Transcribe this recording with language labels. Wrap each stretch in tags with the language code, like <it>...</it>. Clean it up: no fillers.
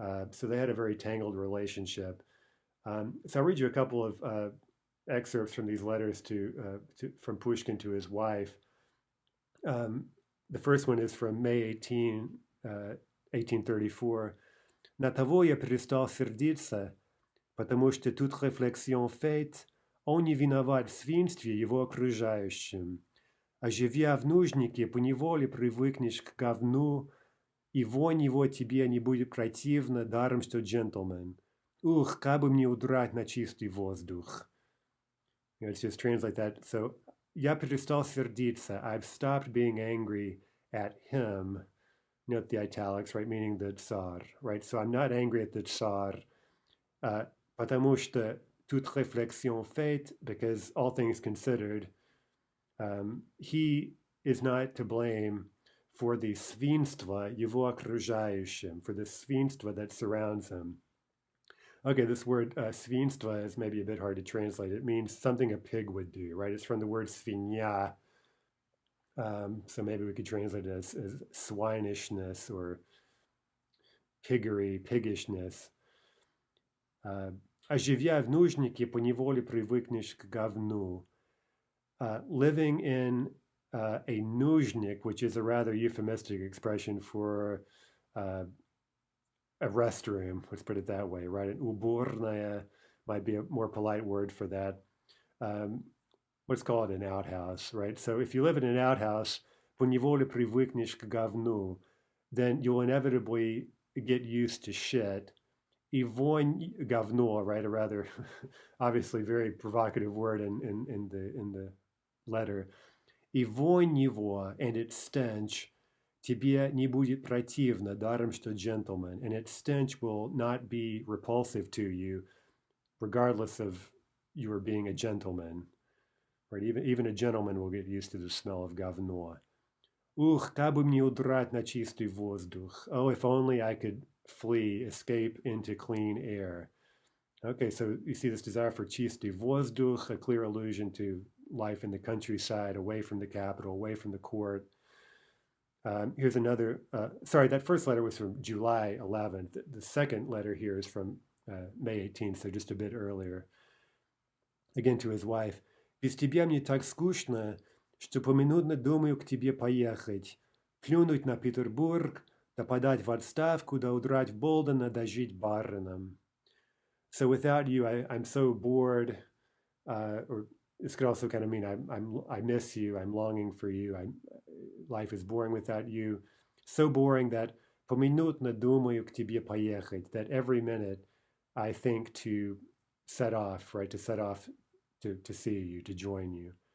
<en>So they had a very tangled relationship. So I'll read you a couple of excerpts from these letters from Pushkin to his wife. The first one is from May 18, 1834.</en> <ru>«На того я перестал сердиться, потому что тут</ru> <fr>réflexion faite,</fr> <ru>он не виноват в свинстве его окружающим. А живя в нужнике, поневоле привыкнешь к говну, и вонь его тебе не будет противна, даром что джентльмен. Ух, как бы мне удрать на чистый воздух».</ru> <en>Let's just translate that.</en> <ru>So, я перестал сердиться.</ru> <en>I've stopped being angry at him. Note the italics, right? Meaning the Tsar, right? So I'm not angry at the Tsar,</en> <ru>потому что</ru> <fr>toute réflexion faite,</fr> <en>because all things considered, he is not to blame for the</en> <ru>свинство его окружающим,</ru> <en>for the свинство that surrounds him. Okay, this word свинство is maybe a bit hard to translate. It means something a pig would do, right? It's from the word свинья. So maybe we could translate it as swinishness or piggery, piggishness.</en> <ru>А живя в нужнике, поневоле привыкнешь к говну.</ru> <en>Living in a нужник, which is a rather euphemistic expression for a restroom, let's put it that way, right? An уборная might be a more polite word for that. Let's call it an outhouse, right? So if you live in an outhouse,</en> <ru>поневоле привыкнешь к говну,</ru> <en>then you'll inevitably get used to shit.</en> <ru>И вонь говно,</ru> <en>right? A rather obviously very provocative word in the letter.</en> <ru>И вонь его,</ru> <en>and its stench,</en> <ru>тебе не будет противно, даром что</ru> <en>gentleman, and its stench will not be repulsive to you, regardless of your being a gentleman. Right? Even a gentleman will get used to the smell of говно.</en> <ru>Ух, как бы мне удрать на чистый воздух.</ru> <en>Oh, if only I could flee, escape into clean air. Okay, so you see this desire for</en> <ru>чистый воздух,</ru> <en>a clear allusion to life in the countryside, away from the capital, away from the court. Here's another, sorry, that first letter was from July 11th. The second letter here is from May 18th, so just a bit earlier. Again to his wife.</en> <ru>Без тебя мне так скучно, что поминутно думаю к тебе поехать, плюнуть на Петербург, да подать в отставку, да удрать в Болдена, да жить бароном.</ru> <en>So without you, I'm so bored, or this could also kind of mean I miss you, I'm longing for you, life is boring without you, so boring that</en> <ru>поминутно думаю к тебе поехать,</ru> <en>that every minute I think to set off, right, to set off to see you, to join you.</en>